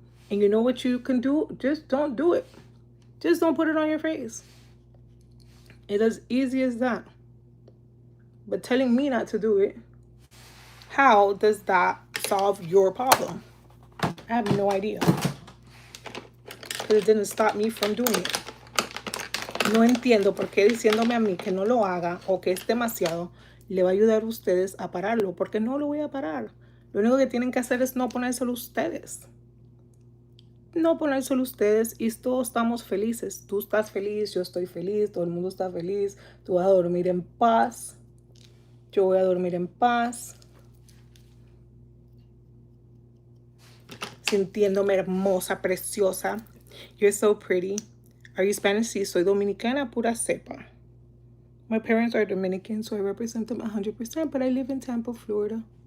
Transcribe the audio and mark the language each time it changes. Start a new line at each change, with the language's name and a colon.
English: And you know what you can do? Just don't do it. Just don't put it on your face. It's as easy as that. But telling me not to do it, how does that solve your problem? I have no idea. Because it didn't stop me from doing it.
Spanish: No entiendo por qué diciéndome a mí que no lo haga o que es demasiado le va a ayudar a ustedes a pararlo, porque no lo voy a parar. Lo único que tienen que hacer es no ponérselo ustedes. No ponérselo ustedes y todos estamos felices. Tú estás feliz, yo estoy feliz, todo el mundo está feliz. Tú vas a dormir en paz. Yo voy a dormir en paz. Sintiéndome hermosa, preciosa.
English: You're so pretty. Are you Spanish?
Spanish: Sí, soy dominicana, pura cepa.
English: My parents are Dominican, so I represent them 100%, but I live in Tampa, Florida.